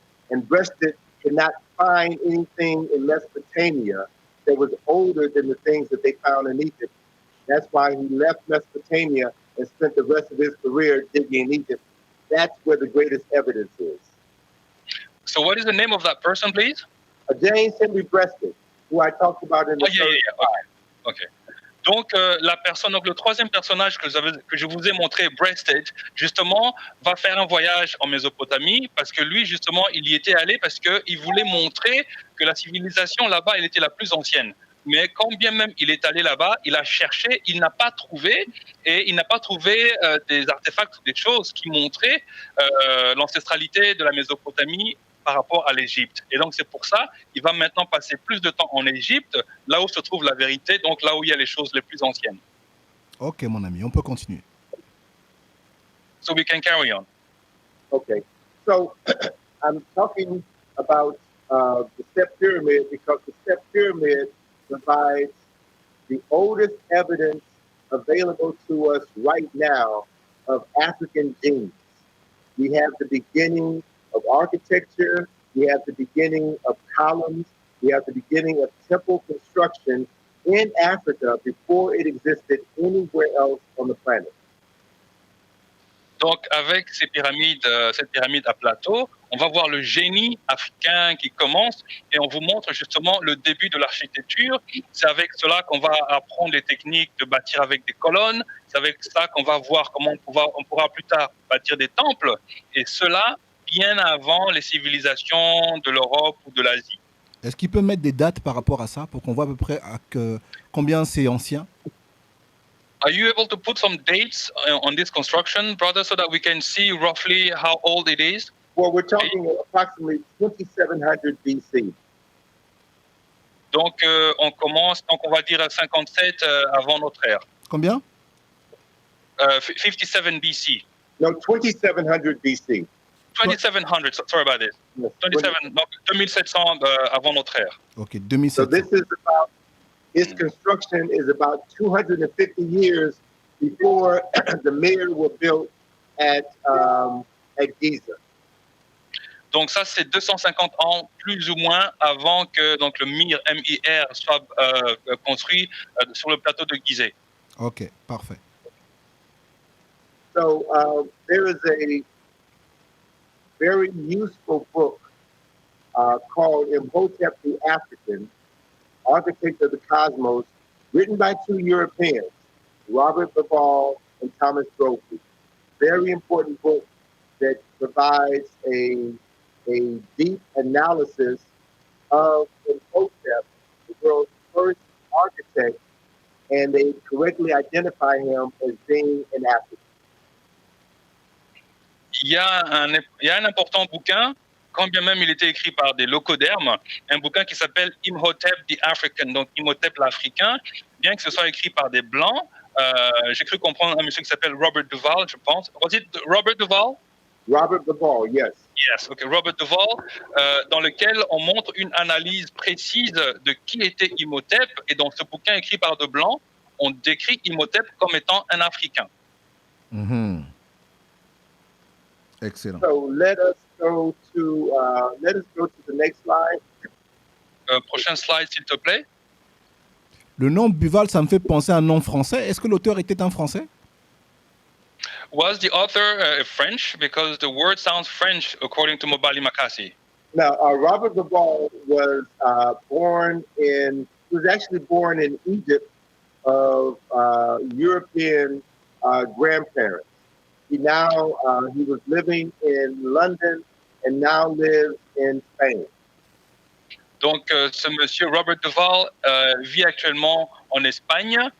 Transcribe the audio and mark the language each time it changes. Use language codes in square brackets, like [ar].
[en] And Breasted could not find anything in Mesopotamia that was older than the things that they found in Egypt. That's why he left Mesopotamia and spent the rest of his career digging in Egypt. That's where the greatest evidence is. So what is the name of that person, please? James Henry Breasted, who I talked about in the Okay. [fr] Donc, la personne, donc le troisième personnage que je vous ai montré, Breasted, justement, va faire un voyage en Mésopotamie parce que lui, justement, il y était allé parce qu'il voulait montrer que la civilisation là-bas, elle était la plus ancienne. Mais quand bien même il est allé là-bas, il a cherché, il n'a pas trouvé, et il n'a pas trouvé des artefacts ou des choses qui montraient l'ancestralité de la Mésopotamie par rapport à l'Égypte. Et donc c'est pour ça qu'il va maintenant passer plus de temps en Égypte, là où se trouve la vérité, donc là où il y a les choses les plus anciennes. Ok mon ami, on peut continuer. [en] So we can carry on. Okay, so I'm talking about the step pyramid because the step pyramid provides the oldest evidence available to us right now of African genes. We have the beginning of architecture, we have the beginning of columns, we have the beginning of temple construction in Africa before it existed anywhere else on the planet. [fr] Donc, avec cette pyramide à plateau, on va voir le génie africain qui commence et on vous montre justement le début de l'architecture. C'est avec cela qu'on va apprendre les techniques de bâtir avec des colonnes. C'est avec ça qu'on va voir comment on pourra plus tard bâtir des temples. Et cela bien avant les civilisations de l'Europe ou de l'Asie. Est-ce qu'il peut mettre des dates par rapport à ça pour qu'on voit à peu près combien c'est ancien? [en] Are you able to put some dates on this construction, brother, so that we can see roughly how old it is? Well, we're talking approximately 2700 BC. [fr] Donc, on va dire à 57 avant notre ère. Combien? [en] 57 BC. No, 2700 BC. 2700, sorry about this. Yes, [fr] 27, donc 2700 avant notre ère. Ok, 2700. [en] So this is about, its construction is about 250 years before the mirror were built at Giza. [fr] Donc ça, c'est 250 ans plus ou moins avant que donc, le MIR soit construit sur le plateau de Gizeh. Ok, parfait. [en] So there is a very useful book called Imhotep the African, Architect of the Cosmos, written by two Europeans, Robert Laval and Thomas Brophy. Very important book that provides a deep analysis of Imhotep, the world's first architect, and they correctly identify him as being an African. [fr] Il y a un important bouquin, quand bien même il était écrit par des locodermes, un bouquin qui s'appelle Imhotep the African, donc Imhotep l'Africain, bien que ce soit écrit par des Blancs. J'ai cru comprendre un monsieur qui s'appelle Robert Duval, je pense. [en] Was it Robert Duval? Robert Duval, yes. Yes, okay, [fr] Robert Duval, dans lequel on montre une analyse précise de qui était Imhotep, et dans ce bouquin écrit par de Blancs, on décrit Imhotep comme étant un Africain. [en] Mm-hmm. Excellent. So let us go to the next slide. [fr] Prochaine slide, s'il te plaît. Le nom Buval, ça me fait penser à un nom français. Est-ce que l'auteur était un Français? [en] Was the author French? Because the word sounds French, according to Mobali Makassi. Now, Robert Duval was born in was actually born in Egypt of European grandparents. He was living in London and now lives in Spain. [fr] Donc, ce monsieur Robert Duval vit actuellement en Espagne.